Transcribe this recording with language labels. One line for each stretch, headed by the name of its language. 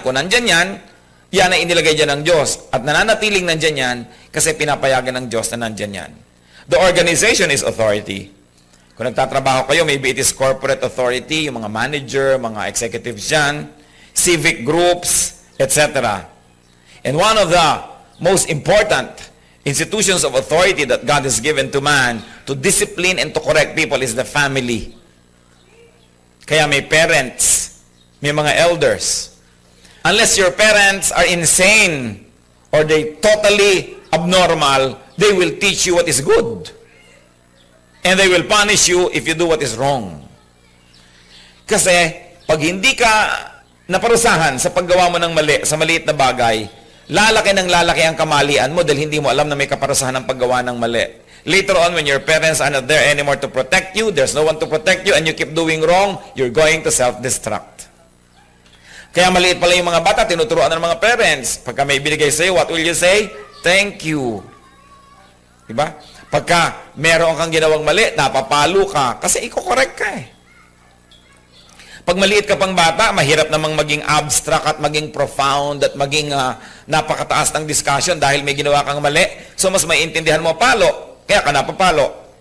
Filipino: Kung nandyan yan ay inilagay dyan ng Diyos. At nananatiling nandyan yan, kasi pinapayagan ng Diyos na nandyan yan.
English: The organization is authority.
Filipino: Kung nagtatrabaho kayo,
English: maybe it is corporate authority,
Filipino: yung mga manager, mga executives dyan,
English: civic groups, etc. And one of the most important institutions of authority that God has given to man to discipline and to correct people is the family.
Filipino: Kaya may parents, may mga elders.
English: Unless your parents are insane or they totally abnormal, they will teach you what is good. And they will punish you if you do what is wrong.
Filipino: Kasi pag hindi ka naparusahan sa paggawa mo ng mali, sa maliit na bagay, lalaki ng lalaki ang kamalian mo dahil hindi mo alam na may kaparusahan ng paggawa ng mali.
English: Later on, when your parents are not there anymore to protect you, there's no one to protect you, and you keep doing wrong, you're going to self-destruct.
Filipino: Kaya maliit pala yung mga bata, tinuturuan ng mga parents. Pagka may binigay sa'yo,
English: what will you say? Thank you.
Filipino: Diba? Pagka meron kang ginawang mali, napapalo ka, kasi iko-correct ka Pag maliit ka pang bata, mahirap namang maging abstract at maging profound at maging napakataas ng discussion dahil may ginawa kang mali. So mas maiintindihan mo palo, kaya ka napapalo.